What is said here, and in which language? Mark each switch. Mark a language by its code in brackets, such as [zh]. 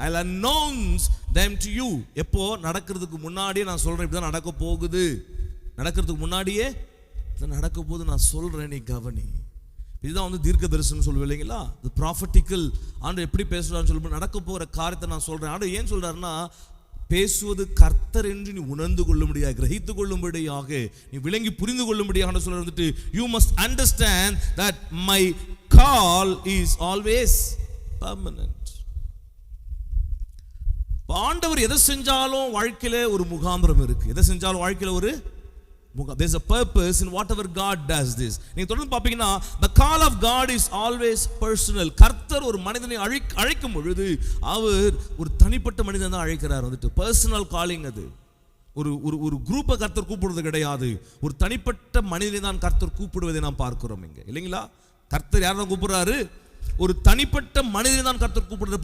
[en] I'll announce them to you. [ta] எப்போ? நடக்கிறதுக்கு முன்னாடியே நான் சொல்றேன், இப்படிதான் நடக்க போகுது. நடக்கிறதுக்கு முன்னாடியே நடக்க போது நான் சொல்றேன், நீ கவனி. இதுதான் வந்து தீர்க்க தரிசனம் சொல்லுவேன் இல்லைங்களா? இது ப்ராஃபட்டிக்கல். ஆண்டு எப்படி பேசுறான்னு சொல்லும்போது நடக்க போகிற காரியத்தை நான் சொல்றேன். ஆண்டு ஏன் சொல்றாருன்னா, பேசுவது கர்த்தர் என்று நீ உணர்ந்து கொள்ளும்படியாக, கிரகித்து கொள்ளும்படியாக, நீ விளங்கி புரிந்து கொள்ளும்படியாக சொல்ல வந்துட்டு, [en] You must understand that my call is always permanent. [ta] ஆண்டவர் எதை செஞ்சாலும் வாழ்க்கையில ஒரு முகாந்திரம் இருக்கு. எதை செஞ்சாலும் வாழ்க்கையில ஒரு [en] there's a purpose in whatever God does this. [ta] நீங்க தொடர்ந்து பாப்பீங்கன்னா, [en] the call of God is always personal. [ta] கர்த்தர் ஒரு மனிதனை அழைக்கும் பொழுது அவர் ஒரு தனிப்பட்ட மனிதனை தான் அழைக்கிறார். வந்துட்டு பர்சனல் காலிங். அது ஒரு குரூப்பை கர்த்தர் கூப்பிடுறது கிடையாது. ஒரு தனிப்பட்ட மனிதனை தான் கர்த்தர் கூப்பிடுவதை நாம் பார்க்கிறோம் இங்க இல்லைங்களா? கர்த்தர் யாரை தான் கூப்பிடுறாரு? ஒரு தனிப்பட்ட மனிதனை தான் கர்த்தர் கூப்பிடுறது.